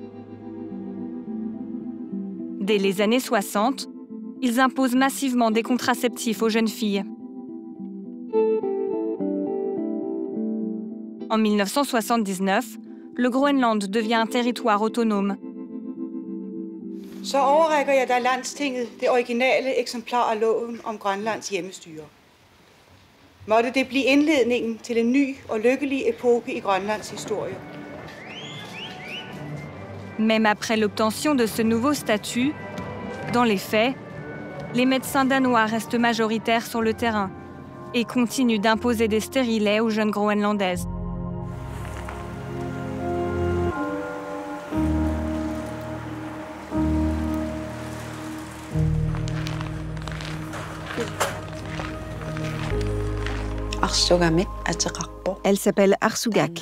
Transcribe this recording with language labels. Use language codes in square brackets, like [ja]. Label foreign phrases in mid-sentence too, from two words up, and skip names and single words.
[fr] Dès les années 60, ils imposent massivement des contraceptifs aux jeunes filles. En 1979, le Groenland devient un territoire autonome. [da] Så overrækker jeg dig Landstinget det originale eksemplar af loven om Grønlands hjemmestyre. Måtte det blive indledningen til en ny og lykkelig epoke i Grønlands historie. [fr] Même après l'obtention de ce nouveau statut, dans les faits, les médecins danois restent majoritaires sur le terrain et continuent d'imposer des stérilets aux jeunes groenlandaises. Elle s'appelle Arsugak.